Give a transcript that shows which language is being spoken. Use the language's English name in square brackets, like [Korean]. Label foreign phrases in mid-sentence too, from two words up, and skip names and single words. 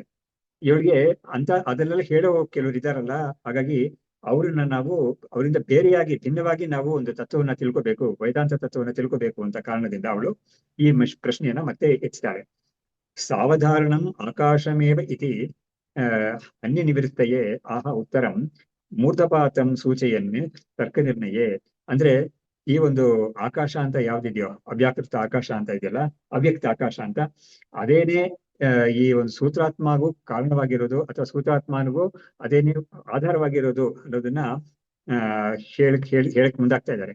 [Kannada] ಇವಳಿಗೆ ಅದನ್ನೆಲ್ಲ ಹೇಳೋ ಕೆಲವರು ಇದ್ದಾರಲ್ಲ, ಹಾಗಾಗಿ ಅವ್ರನ್ನ ನಾವು ಅವರಿಂದ ಬೇರೆಯಾಗಿ ಭಿನ್ನವಾಗಿ ನಾವು ಒಂದು ತತ್ವವನ್ನ ತಿಳ್ಕೋಬೇಕು, ವೇದಾಂತ ತತ್ವವನ್ನ ತಿಳ್ಕೋಬೇಕು ಅಂತ ಕಾರಣದಿಂದ ಅವಳು ಈ ಪ್ರಶ್ನೆಯನ್ನ ಮತ್ತೆ ಎತ್ತಿದ್ದಾಳೆ. [Sanskrit] ಸಾವಧಾರಣಂ ಆಕಾಶಮೇವ ಇತಿ ಅನ್ಯ ನಿವೃತ್ತಯೇ ಆಹ ಉತ್ತರಂ ಮೂರ್ಧಪಾತಂ ಸೂಚೆಯನ್ನೇ ತರ್ಕ ನಿರ್ಣಯೇ. [Kannada] ಅಂದ್ರೆ ಈ ಒಂದು ಆಕಾಶ ಅಂತ ಯಾವ್ದಿದೆಯೋ, ಅವ್ಯಾಕೃತ ಆಕಾಶ ಅಂತ ಇದೆಯಲ್ಲ, ಅವ್ಯಕ್ತ ಆಕಾಶ ಅಂತ, ಅದೇನೇ ಈ ಒಂದು ಸೂತ್ರಾತ್ಮಗೂ ಕಾರಣವಾಗಿರೋದು ಅಥವಾ ಸೂತ್ರಾತ್ಮನಿಗೂ ಅದೇನೇ ಆಧಾರವಾಗಿರೋದು ಅನ್ನೋದನ್ನ ಹೇಳಕ್ ಮುಂದಾಗ್ತಾ ಇದ್ದಾರೆ.